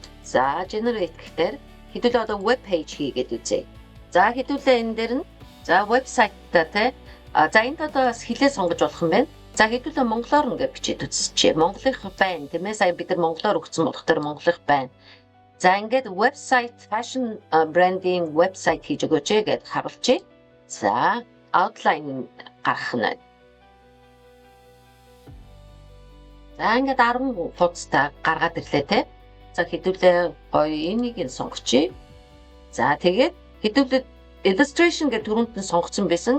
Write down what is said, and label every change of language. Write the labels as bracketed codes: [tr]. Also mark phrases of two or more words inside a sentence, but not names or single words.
[mn] За generate гэхээр хэдүүлээ одоо web page хийгээд үзье. За хэдүүлээ энэ дээр нь за вебсайт та тий. За энд одоо бас хэлээ сонгож болох юм байна. За хэдүүлээ монголоор ингээд бичиж үзчихье. Монголынх байна тийм ээ. Сая бид нар монголоор өгсөн болох тэр монголынх байна. За ингээд [en] website fashion branding website [mn] хийж өгөөч гэд харуулчих. За outline гаргах нь. За ингээд 10 хуудастай гаргаад ирлээ те. За хэдүүлээ гоё энийг нь сонгочих. За тэгээд хэдүүлээ illustration гэдэг түрүүнд нь сонгоцсон байсан.